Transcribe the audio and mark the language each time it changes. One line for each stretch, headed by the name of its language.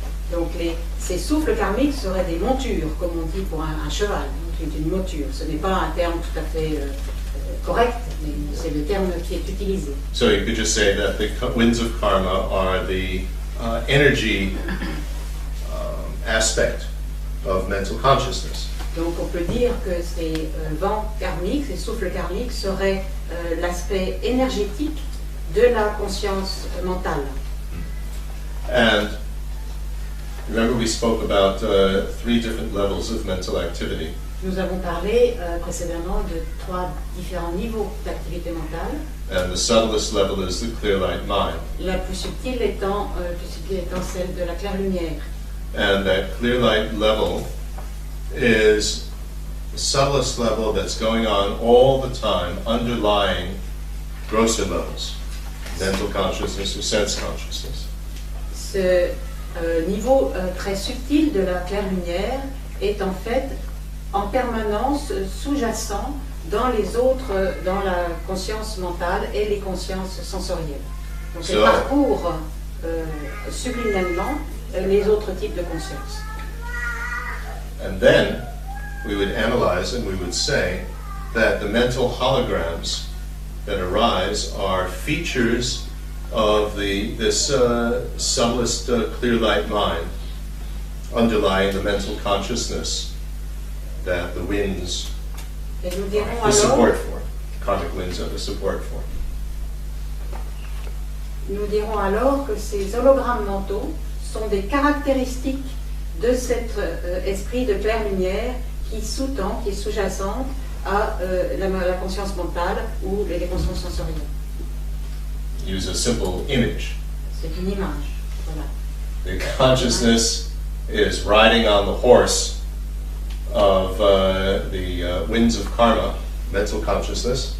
French: Donc ces souffles karmiques seraient des montures, comme on dit pour un cheval. Donc une monture. Ce n'est pas un terme tout à fait correct, mais c'est le terme qui est utilisé.
English: So you could just say that the winds of karma are the energy aspect of mental consciousness.
French: Donc on peut dire que ces vents karmiques, ces souffles karmiques seraient l'aspect énergétique de la conscience mentale.
English: And remember we spoke about 3 different levels of mental activity.
French: Nous avons parlé précédemment de 3 différents niveaux d'activité mentale.
English: And the subtlest level is the clear light mind.
French: La plus subtile étant celle de la claire lumière.
English: And that clear light level is the subtlest level that's going on all the time, underlying grosser levels, mental consciousness or sense consciousness.
French: Ce niveau très subtil de la claire lumière est en fait en permanence sous-jacent dans la conscience mentale et les consciences sensorielles. Donc elle parcourt subliminellement les autres types de conscience.
English: And then we would analyze and we would say that the mental holograms that arise are features of this subtlest clear light mind underlying the mental consciousness that the winds
French: Et nous dirons
English: are the support for. Karmic winds are the support for.
French: Nous dirons alors que ces hologrammes mentaux sont des caractéristiques de cet esprit de claire lumière qui sous-tend, qui est sous-jacente à la conscience mentale ou les consciences sensorielles.
English: Use a simple image.
French: C'est une image. Voilà.
English: The consciousness is riding on the horse of the winds of karma, mental consciousness.